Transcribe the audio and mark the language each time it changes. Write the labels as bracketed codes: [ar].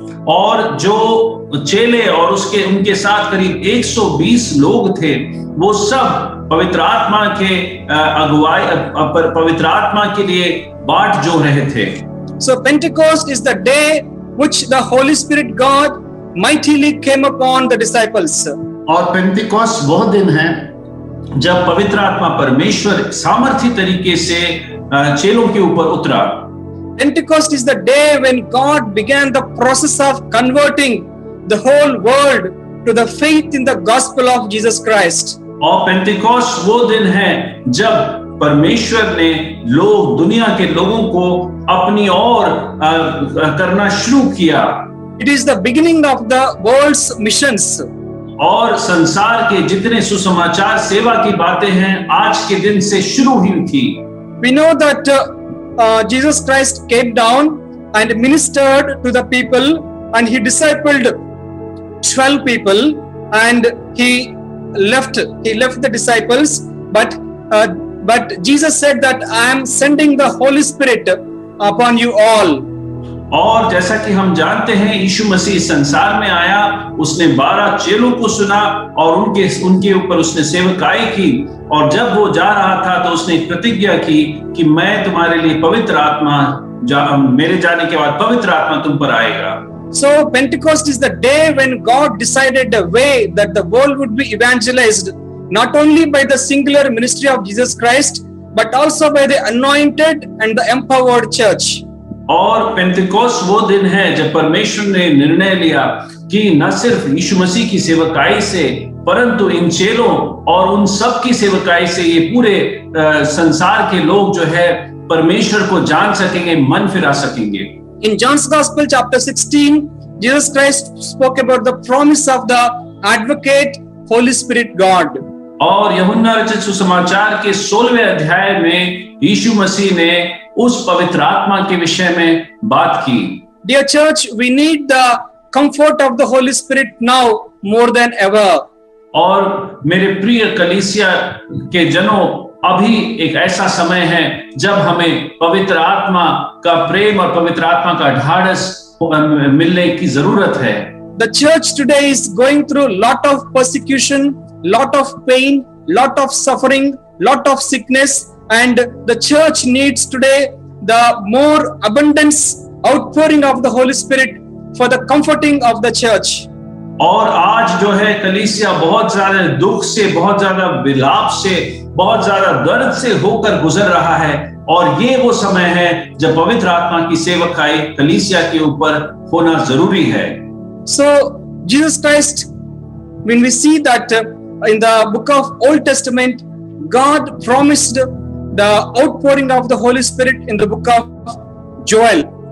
[hi] और जो चेले और उनके साथ करीब 120 लोग थे, वो सब पवित्र आत्मा के अगुवाई पवित्र आत्मा के लिए बाट जो रहे थे। [en] So Pentecost is the day which the Holy Spirit God mightily came upon the disciples. [hi] और पेंटिकोस्ट वो दिन है जब पवित्र आत्मा परमेश्वर सामर्थी तरीके से चेलों के ऊपर उतरा। [en] Pentecost is the day when God began the process of converting the whole world to the faith in the gospel of Jesus Christ. [hi] और पेंटिकोस्ट वो दिन है जब परमेश्वर ने दुनिया के लोगों को अपनी ओर करना शुरू किया। [en] It is the beginning of the world's missions. [hi] और संसार के जितने सुसमाचार सेवा की बातें हैं आज के दिन से शुरू हुई थी। [en] We know that Jesus Christ came down and ministered to the people and he discipled 12 people and he left the disciples, but Jesus said that I am sending the Holy Spirit upon you all. [hi] और जैसा कि हम जानते हैं यीशु मसीह संसार में आया, उसने 12 चेलों को सुना और उनके ऊपर उसने सेवकाई की और जब वो जा रहा था तो उसने एक प्रतिज्ञा की कि मैं तुम्हारे लिए पवित्र आत्मा मेरे जाने के बाद पवित्र आत्मा तुम पर आएगा। [en] So Pentecost is the day when God decided a way that the world would be evangelized not only by the singular ministry of Jesus Christ but also by the anointed and the empowered church. [hi] और Pentecost वो दिन है जब परमेश्वर ने निर्णय लिया कि न सिर्फ यीशु मसीह की सेवकाई से परंतु इन चेलों और उन सब की सेवकाई से ये पूरे संसार के लोग जो है परमेश्वर को जान सकेंगे, मन फिरा सकेंगे। [en] In John's Gospel chapter 16, Jesus Christ spoke about the promise of the advocate Holy Spirit God. [hi] और यूहन्ना रचित सुसमाचार के 16वें अध्याय में यीशु मसीह ने उस पवित्र आत्मा के विषय में बात की। [en] Dear church, we need the comfort of the Holy Spirit now more than ever. [hi] और मेरे प्रिय कलीसिया के जनों, अभी एक ऐसा समय है जब हमें पवित्र आत्मा का प्रेम और पवित्र आत्मा का ढाढ़स मिलने की जरूरत है। [en] The church today is going through lot of persecution, lot of pain, lot of suffering, lot of sickness, and the church needs today the more abundance outpouring of the Holy Spirit for the comforting of the church. [hi] और आज जो है कलीसिया बहुत ज्यादा दुख से, बहुत ज्यादा विलाप से, बहुत ज्यादा दर्द से होकर गुजर रहा है और ये वो समय है जब पवित्र आत्मा की सेवकाई कलीसिया के ऊपर होना जरूरी है। [en] So Jesus Christ, when we see that in the book of Old Testament, God promised the outpouring of the Holy Spirit in the book of Joel.